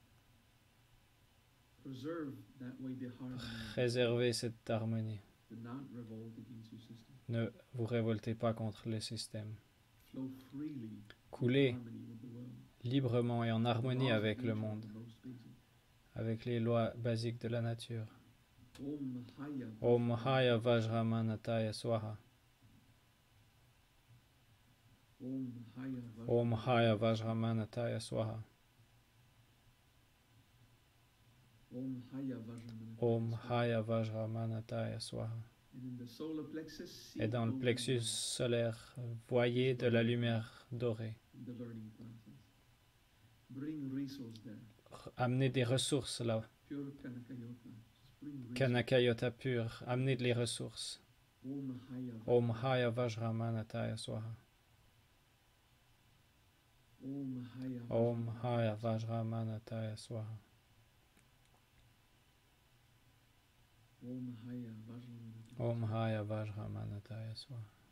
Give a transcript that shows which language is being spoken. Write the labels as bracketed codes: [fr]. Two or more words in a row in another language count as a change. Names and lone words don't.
[fr] Préservez cette harmonie. Ne vous révoltez pas contre le système. Coulez librement et en harmonie avec le monde, avec les lois basiques de la nature. [sa] ॐ हय वज्रमनतय स्वाहा. ॐ हय वज्रमनतय स्वाहा. ॐ हय वज्रमनतय स्वाहा. [fr] Et dans le plexus solaire, voyez de la lumière dorée. Amenez des ressources là. [sa] कनकयोत पुर, [fr] amenez les ressources. [sa] ॐ हय वज्रमनतय स्वाहा. ॐ हय वज्रमनतय स्वाहा. ॐ हय वज्रमनतय स्वाहा.